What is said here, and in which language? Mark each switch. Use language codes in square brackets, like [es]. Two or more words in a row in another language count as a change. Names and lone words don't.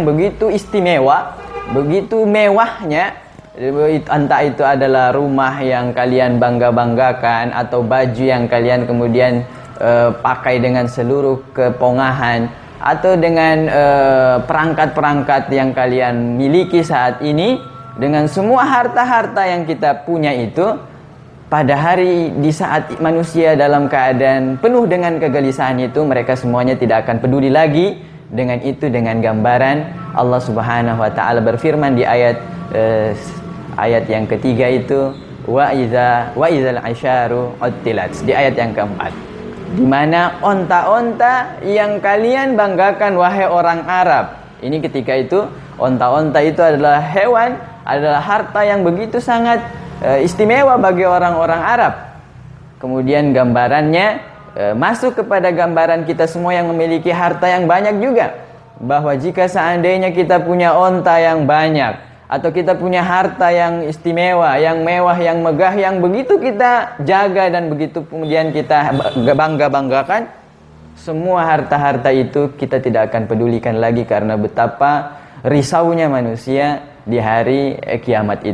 [id] begitu istimewa, begitu mewahnya, entah itu adalah rumah yang kalian bangga-banggakan atau baju yang kalian kemudian pakai dengan seluruh kepongahan, atau dengan perangkat-perangkat yang kalian miliki saat ini, dengan semua harta-harta yang kita punya itu, pada hari di saat manusia dalam keadaan penuh dengan kegelisahan itu, mereka semuanya tidak akan peduli lagi dengan itu. Dengan gambaran Allah [ar] سبحانه وتعالى [id] berfirman di ayat yang ketiga itu, [ar] وإذا العشار عطلت, [id] di ayat yang keempat, di mana onta-onta yang kalian banggakan wahai orang Arab. Ini ketika itu onta-onta itu adalah hewan, adalah harta yang begitu sangat istimewa bagi orang-orang Arab. Kemudian gambarannya masuk kepada gambaran kita semua yang memiliki harta yang banyak juga, bahwa jika seandainya kita punya onta yang banyak, atau kita punya harta yang istimewa, yang mewah, yang megah, yang begitu kita jaga dan begitu kemudian kita bangga-banggakan, semua harta-harta itu kita tidak akan pedulikan lagi, karena betapa risaunya manusia di hari kiamat itu.